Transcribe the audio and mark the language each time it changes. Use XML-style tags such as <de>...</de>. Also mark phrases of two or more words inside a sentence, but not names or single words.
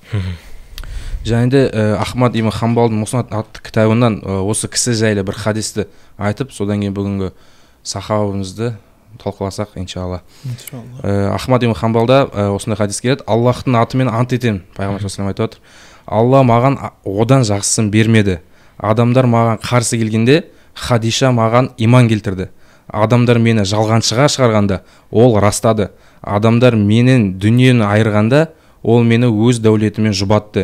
<kk>Және де Ахмад ибн Хамбалдың Муснад атты кітабынан осы кісі жайлы бір хадисті айтып, содан кейін бүгінгі сахабамызды талқыласақ, иншалла. Ахмад ибн Хамбалда осындай хадис келеді: Аллахтың атымен ант етемін, пайғамбар</kk> <ar>صلى الله عليه و</ar> <kk>айтып отыр, Алла маған одан жақсысын бермеді. Адамдар маған қарсы келгенде Хадиша маған иман келтірді. Адамдар мені жалғаншыға шығарғанда ол растады. Адамдар менен дүниені айырғанда ол мені өз дәулетімен жұбатты.</kk>